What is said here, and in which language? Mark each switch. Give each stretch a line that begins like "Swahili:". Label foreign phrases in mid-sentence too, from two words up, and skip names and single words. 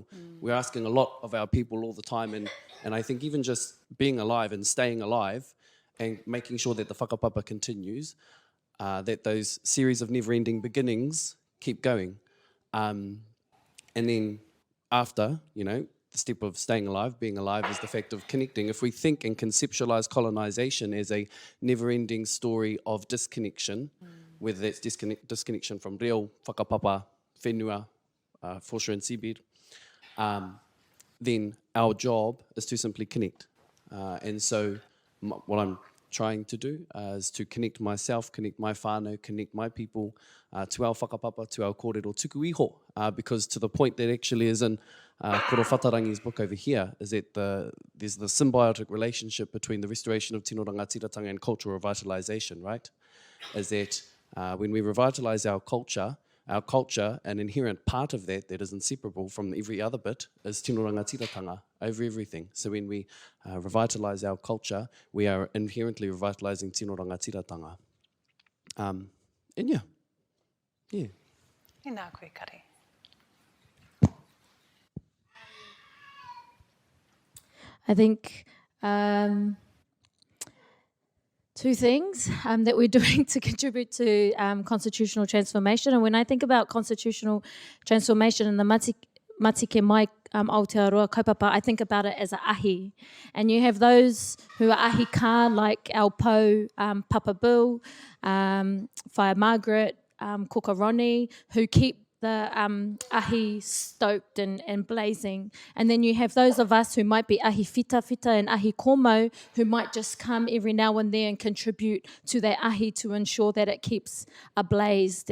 English: We're asking a lot of our people all the time, and I think even just being alive and staying alive and making sure that the whakapapa continues, that those series of never-ending beginnings keep going. And then after, the step of staying alive, being alive, is the fact of connecting. If we think and conceptualize colonization as a never-ending story of disconnection, whether that's disconnection from
Māori: reo, whakapapa, whenua,
English: foreshore and seabed, then our job is to simply connect. And so what I'm trying to do is to connect myself, connect my whānau, connect my people to our whakapapa, to our
Māori: kōrero tuku iho,
English: because to the point that actually is in Koro Whatarangi's book over here, is that there's the symbiotic relationship between the restoration of
Māori: tino rangatiratanga
English: and cultural revitalisation, right? Is that when we revitalise our culture, an inherent part of that is inseparable from every other bit, is
Māori: tino rangatiratanga
English: over everything. So when we revitalise our culture, we are inherently revitalising
Māori: tino rangatiratanga.
English: And yeah.
Māori: E nā koe kare.
English: I think two things that we're doing to contribute to constitutional transformation. And when I think about constitutional transformation in the matike mai Aotearoa kaupapa, I think about it as a ahi. And you have those who are
Māori: ahi ka,
English: like our po, Papa Bill, Whaia Margaret, Kokoroni, who keep the ahi stoked and blazing. And then you have those of us who might be
Māori: ahi whita
English: and
Māori: ahi komo,
English: who might just come every now and then and contribute to that ahi to ensure that it keeps ablazed.